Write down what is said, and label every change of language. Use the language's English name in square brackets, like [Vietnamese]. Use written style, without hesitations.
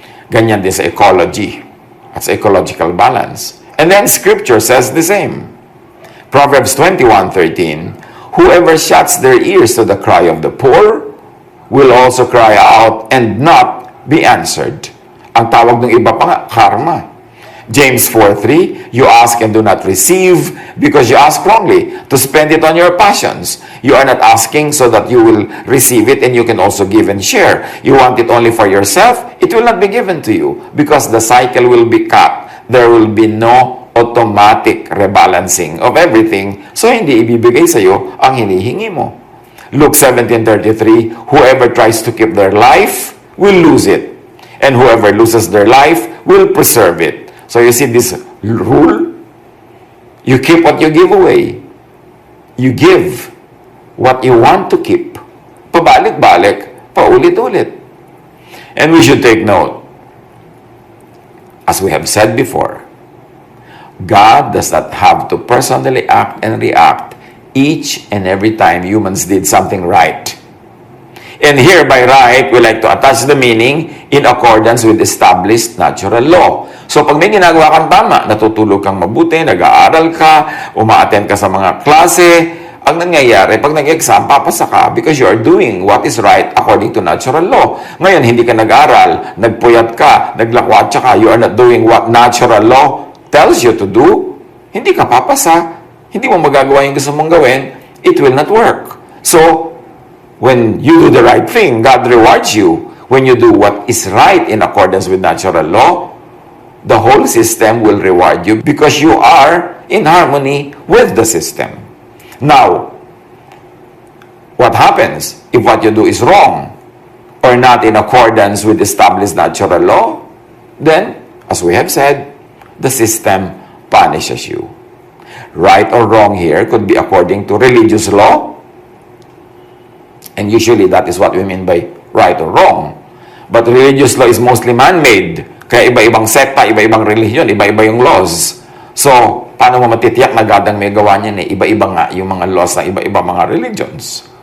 [Filipino] Ganyan din sa ecology at sa ecological balance. [English] And then Scripture says the same. Proverbs 21:13, whoever shuts their ears to the cry of the poor will also cry out and not be answered. [Filipino] Ang tawag ng iba pa nga, karma. [English] James 4:3, you ask and do not receive because you ask wrongly to spend it on your passions. You are not asking so that you will receive it and you can also give and share. You want it only for yourself, it will not be given to you because the cycle will be cut. There will be no automatic rebalancing of everything, so [Filipino] hindi ibibigay sa iyo ang hinihingi mo. [English] Luke 17:33, whoever tries to keep their life will lose it, and whoever loses their life will preserve it. So you see this rule? You keep what you give away. You give what you want to keep. [Filipino] Pabalik-balik, paulit-ulit. [English] And we should take note, as we have said before, God does not have to personally act and react each and every time humans did something right. And here, by right, we like to attach the meaning in accordance with established natural law. [Filipino] So, pag may ginagawa kang tama, natutulog kang mabuti, nag-aaral ka, uma-attend ka sa mga klase, ang nangyayari, pag nag-exam, papasa ka [English] because you are doing what is right according to natural law. [Filipino] Ngayon, hindi ka nag-aral, nagpuyat ka, naglakwatsa ka, [English] you are not doing what natural law tells you to do, [Filipino] hindi ka papasa, hindi mo magagawa yung gusto mong gawin, [English] it will not work. So, when you do the right thing, God rewards you. When you do what is right in accordance with natural law, the whole system will reward you because you are in harmony with the system. Now, what happens if what you do is wrong or not in accordance with established natural law? Then, as we have said, the system punishes you. Right or wrong here could be according to religious law. And usually that is what we mean by right or wrong. But religious law is mostly man-made. [Filipino] Kaya iba-ibang sekta, iba-ibang religion, iba-iba yung laws. So, paano mo matitiyak na God ang may gawa niyan eh? Iba-iba nga yung mga laws ng iba-iba mga religions.